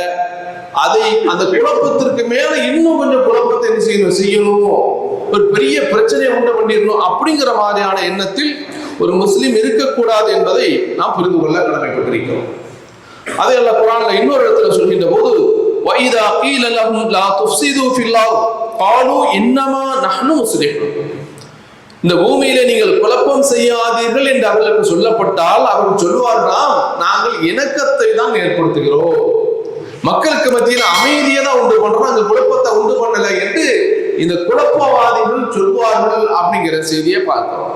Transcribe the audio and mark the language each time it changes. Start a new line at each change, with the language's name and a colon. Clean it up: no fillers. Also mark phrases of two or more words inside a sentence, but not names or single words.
Tamil: அதை அந்த குழப்பத்திற்கு மேல இன்னும் கொஞ்சம் குழப்பத்தை என்ன செய்யணும் ஒரு பெரிய பிரச்சனையை உண்டு பண்ணிடணும் அப்படிங்கிற மாதிரியான எண்ணத்தில் ஒரு முஸ்லிம் இருக்கக்கூடாது என்பதை நாம் புரிந்து கொள்ள கடமைப்பட்டிருக்கிறோம். அதை அல்லாஹ் குர்ஆன்ல இன்னொரு இடத்துல சொல்கின்ற போது,
Arabic: وَإِذَا قِيلَ لَهُمْ لَا تُفْسِدُوا فِي الْأَرْضِ قَالُوا إِنَّمَا نَحْنُ مُصْلِحُونَ.
Tamil: இந்த பூமியில நீங்கள் குழப்பம் செய்யாதீர்கள் என்று அவர்களுக்கு சொல்லப்பட்டால் அவர்கள் சொல்வார்களாம், நாங்கள் இணக்கத்தை தான் ஏற்படுத்துகிறோம், மக்களுக்கு மத்தியில் அமைதியை தான் உண்டு பண்றோம், அந்த குழப்பத்தை உண்டு பண்ணல என்று இந்த குழப்பவாதிகள் சொல்வார்கள் அப்படிங்கிற செய்தியை பார்க்கிறோம்.